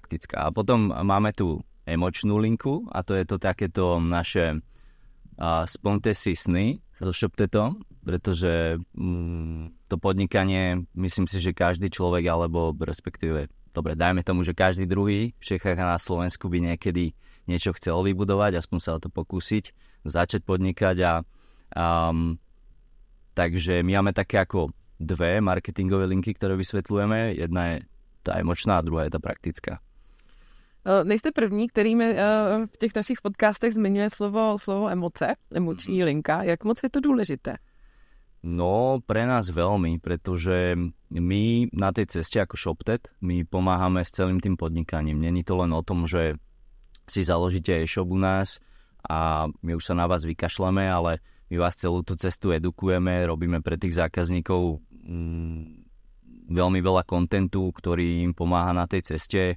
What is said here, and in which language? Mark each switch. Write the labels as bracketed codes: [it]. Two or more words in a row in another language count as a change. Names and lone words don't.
[sk] A potom máme tu emočnú linku a to je to takéto naše splňte si sny so ShopTetom, pretože to podnikanie, myslím si, že každý človek, alebo respektíve, dobre, dajme tomu, že každý druhý v Čechách a na Slovensku by niekedy niečo chcel vybudovať, aspoň sa o to pokúsiť, začať podnikať takže my máme také ako dve marketingové linky, ktoré vysvetľujeme. Jedna je tá emočná a druhá je tá praktická. [cs] Nejste první, který mi v těch našich podcastech zmiňuje slovo emoce, emoční linka. Jak moc je to důležité? [sk] No, pre nás veľmi, pretože my na tej ceste ako ShopTet, my pomáhame s celým tým podnikaním. Není to len o tom, že si založíte e-shop u nás a my už sa na vás vykašľame, ale my vás celú tú cestu edukujeme, robíme pre tých zákazníkov veľmi veľa kontentu, ktorý im pomáha na tej ceste.